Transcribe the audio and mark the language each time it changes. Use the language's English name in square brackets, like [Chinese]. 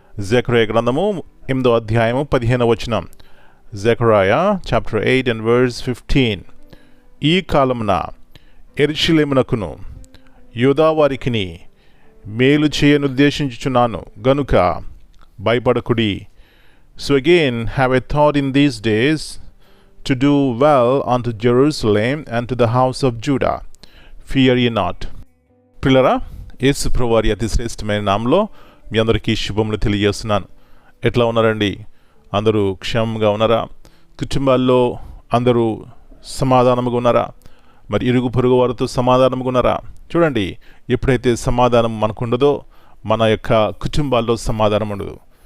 [Telugu] జకర్యా గ్రంథము 8వ అధ్యాయము 15వ వచనం. జకర్యా [English] Chapter 8 and verse 15. [Telugu] ఈ కాలమున యెరూషలేమునకును యూదా వారికిని మేలు చేయనుద్దేశించుచున్నాను గనుక భయపడకుడి. [English] So again have I thought in these days to do well unto Jerusalem and to the house of Judah. Fear ye not. [Telugu] పిల్లరా, యేసు ప్రభువారి అతి శ్రేష్టమైన నామంలో మీ అందరికీ శుభములు తెలియజేస్తున్నాను. ఎట్లా ఉన్నారండి? అందరూ క్షేమంగా ఉన్నారా? కుటుంబాల్లో అందరూ సమాధానముగా ఉన్నారా? మరి ఇరుగు పొరుగు వారితో సమాధానముగా ఉన్నారా? చూడండి, ఎప్పుడైతే సమాధానం మనకుండదో మన యొక్క కుటుంబాల్లో సమాధానం ఉండదు.